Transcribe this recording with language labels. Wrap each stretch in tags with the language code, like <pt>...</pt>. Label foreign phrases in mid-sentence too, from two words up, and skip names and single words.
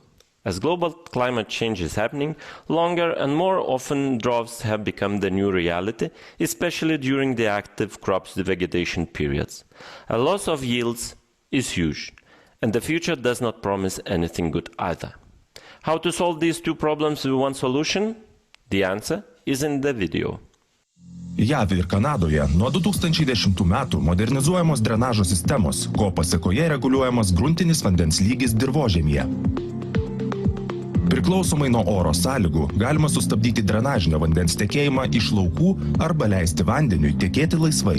<en>As global climate change is happening, longer and more often droughts have become the new reality, especially during the active crops vegetation periods. A loss of yields is huge, and the future does not promise anything good either. How to solve these two problems with one solution? The answer is in the video.</en> <lt>JAV ir Kanadoje nuo 2010 metų modernizuojamos drenažo sistemos, ko pasekoje reguliuojamas gruntinis vandens lygis dirvožemyje. Priklausomai nuo oro sąlygų galima sustabdyti drenažinio vandens tekėjimą iš laukų arba leisti vandeniui tekėti laisvai.</lt>